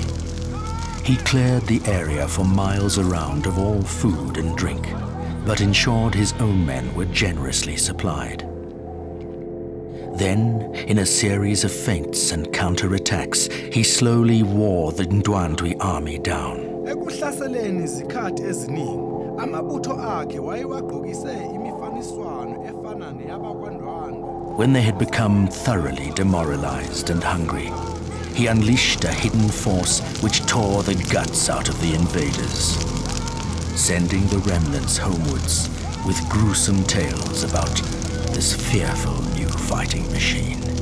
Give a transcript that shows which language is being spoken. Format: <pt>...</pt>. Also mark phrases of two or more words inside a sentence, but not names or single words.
<en>He cleared the area for miles around of all food and drink, but ensured his own men were generously supplied. Then, in a series of feints and counterattacks, he slowly wore the Ndwandwe army down.</en> <zu>Ekuhlaseleni izikhathi eziningi, amabutho akhe wayewagqokise imifaniswano efana neyabakwaNdwandwe.</zu> <en>When they had become thoroughly demoralized and hungry, he unleashed a hidden force which tore the guts out of the invaders, sending the remnants homewards with gruesome tales about this fearful new fighting machine.</en>